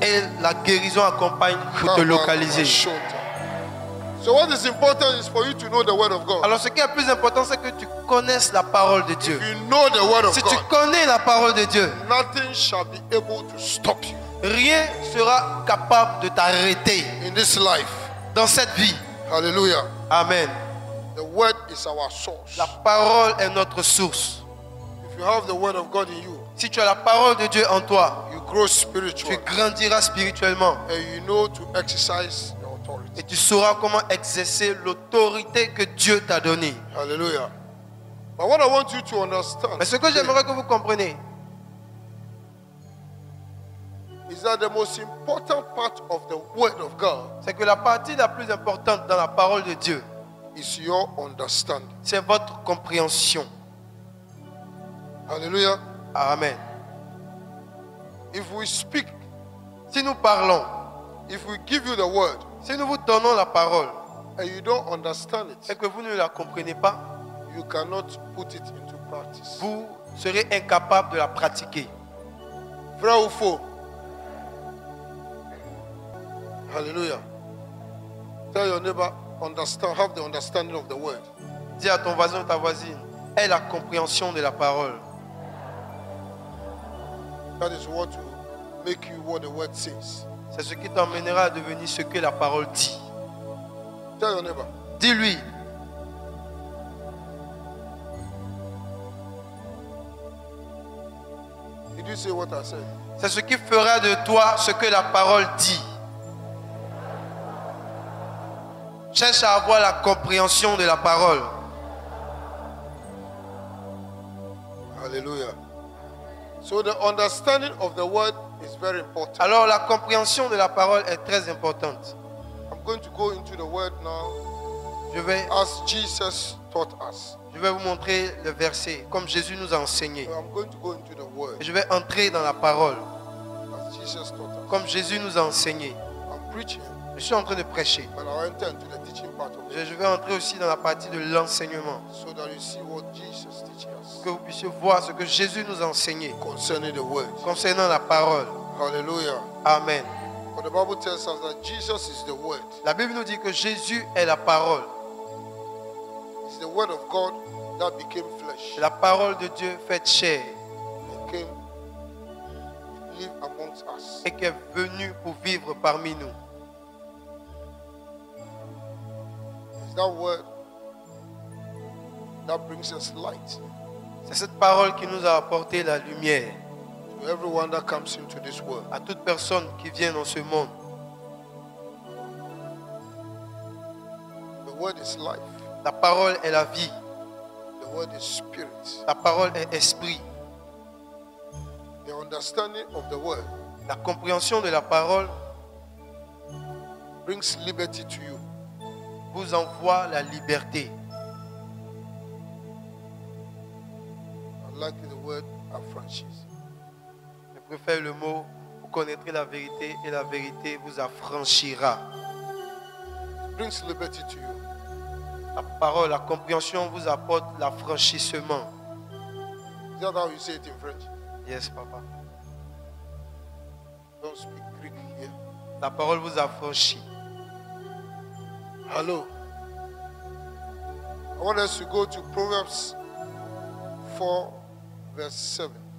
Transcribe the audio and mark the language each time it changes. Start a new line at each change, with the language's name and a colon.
French: Et la guérison accompagne pour te localiser.
English: So what is important is for you to know the word of God.
French: Alors ce qui est plus important, c'est que tu connaisses la parole de Dieu.
English: If you know the word of
French: Si tu
English: God,
French: connais la parole de Dieu,
English: nothing shall be able to stop you
French: rien sera capable de t'arrêter
English: in this life.
French: dans cette vie. Hallelujah. Amen.
English: The word is our source.
French: La parole est notre source.
English: If you have the word of God in you,
French: Si tu as la parole de Dieu en toi,
English: you grow
French: tu
English: spiritually
French: grandiras spirituellement.
English: and you know to exercise your authority.
French: Et tu sauras comment exercer l'autorité que Dieu t'a donnée. Hallelujah.
English: But what I want you to understand
French: Mais ce que j'aimerais que vous compreniez,
English: is that the most important part of the word of God
French: c'est que la partie la plus importante dans la parole de Dieu,
English: is your understanding.
French: c'est votre compréhension. Hallelujah. Amen.
English: If we speak,
French: Si nous parlons,
English: if we give you the word
French: si nous vous donnons la parole
English: and you don't understand
French: et
English: it,
French: que vous ne la comprenez pas,
English: you cannot put it into practice.
French: vous serez incapable de la pratiquer. Vrai ou faux? Hallelujah.
English: Tell your neighbor, understand, have the understanding of the word.
French: Dis à ton voisin ou ta voisine, aie la compréhension de la parole.
English: That is what will make you what the word says.
French: C'est ce qui t'emmènera à devenir ce que la parole dit.
English: Tell your neighbor.
French: Dis-lui,
English: Did you say what I said?
French: c'est ce qui fera de toi ce que la parole dit. Cherche à avoir la compréhension de la parole. Hallelujah.
English: So the understanding of the word is very important.
French: Alors la compréhension de la parole est très importante.
English: I'm going to go into the word now
French: Je vais
English: as Jesus taught us.
French: vous montrer le verset comme Jésus nous a enseigné.
English: So I'm going to go into the word
French: Et je vais entrer dans la parole
English: as Jesus taught us.
French: comme Jésus nous a enseigné.
English: I'm preaching,
French: Je suis en train de prêcher.
English: but I'll enter into the teaching part of it
French: Je vais entrer aussi dans la partie de l'enseignement.
English: so that you see what Jesus teaches us
French: Que vous puissiez voir ce que Jésus nous a enseigné concerning the word. concernant la parole. Hallelujah. Amen.
English: But the Bible tells us that Jesus is the word.
French: La Bible nous dit que Jésus est la parole.
English: It's the word of God that became flesh
French: La parole de Dieu faite chair
English: and came to live amongst us.
French: et qui est venue pour vivre parmi nous.
English: It's that word that brings us light
French: C'est cette parole qui nous a apporté la lumière
English: to everyone that comes into this world.
French: à toute personne qui vient dans ce monde.
English: The word is life.
French: La parole est la vie.
English: The word is spirit.
French: La parole est esprit.
English: The understanding of the word
French: La compréhension de la parole
English: brings liberty to you.
French: vous envoie la liberté.
English: I like the word affranchise.
French: Je préfère le mot, vous connaîtrez la vérité et la vérité vous affranchira.
English: It brings liberty to you.
French: La parole, la compréhension vous apporte l'affranchissement.
English: Is that how you say it in French? Yes, papa. Don't speak Greek here.
French: La parole vous affranchit.
English: Hello. I want us to go to Proverbs 4, verse 7.